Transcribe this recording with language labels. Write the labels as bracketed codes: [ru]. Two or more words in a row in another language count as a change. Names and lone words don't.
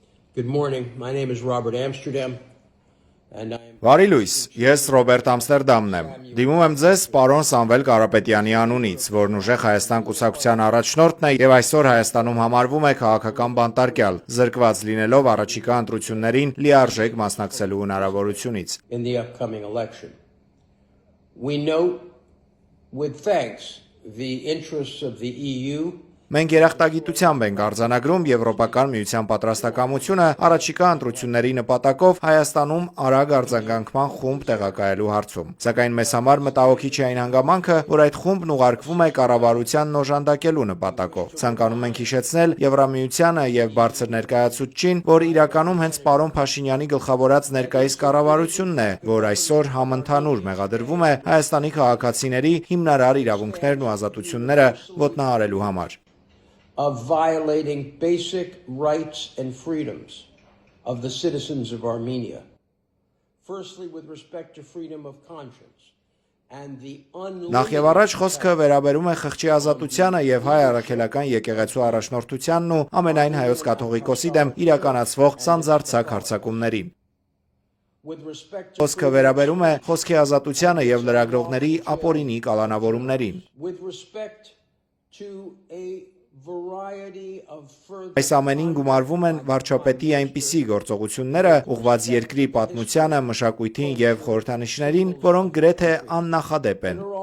[en] Good morning. My name is Robert Amsterdam. [hy] Վարի լույս, ես Ռոբերտ Ամստերդամն եմ։ Դիմում եմ ձեզ պարոն Սամվել Կարապետյանի անունից, որն ուժեղ Հայաստան կուսակցության առաջնորդն է եւ այսօր Հայաստանում համարվում է քաղաքական բանտարկյալ, զրկված լինելով առաջիկա ընտրություններին լիարժեք մասնակցելու հնարավորությունից։ [en] In the upcoming election. We note with thanks the interests of the EU. [hy] Մենք երախտագիտությամբ ենք արձանագրում Եվրոպական միության պատրաստակամությունը առաջիկա ընտրությունների նպատակով Հայաստանում արագ արձագանքման խումբ տեղակայելու հարցում։ Սակայն մեզ համար մտահոգիչ է այն հանգամանքը, որ այդ խումբն ուղարկվում է կառավարությանն օժանդակելու նպատակով։ Ցանկանում ենք հիշեցնել Եվրամիությանը եւ բարձր ներկայացուցչին, որ իրականում հենց պարոն Փաշինյանի գլխավորած ներկայիս կառավարությունն է, որ այսօր համընդհանուր մեղադրվում է Հայաստանի քաղաքացիների հիմնարար իրավունքներն ու ազատությունները ոտնահարելու համար։ [en] Of violating basic rights and freedoms of the citizens of Armenia. Firstly, with respect to freedom of conscience and the [hy] Նախ եւ առաջ խոսքը վերաբերում է խղճի ազատությանը եւ հայ առաքելական եկեղեցու առաջնորդությանն ու ամենայն հայոց կաթողիկոսի դեմ իրականացվող սանձարձակ հարձակումներին։ Խոսքը վերաբերում է խոսքի ազատությանը եւ լրագրողների ապօրինի կալանավորումներին։ Այս ամենին գումարվում են վարչապետի այնպիսի գործողությունները, ուղղված երկրի պատմությանը, մշակույթին եւ խորհրդանիշներին, որոնք գրեթե աննախադեպ են։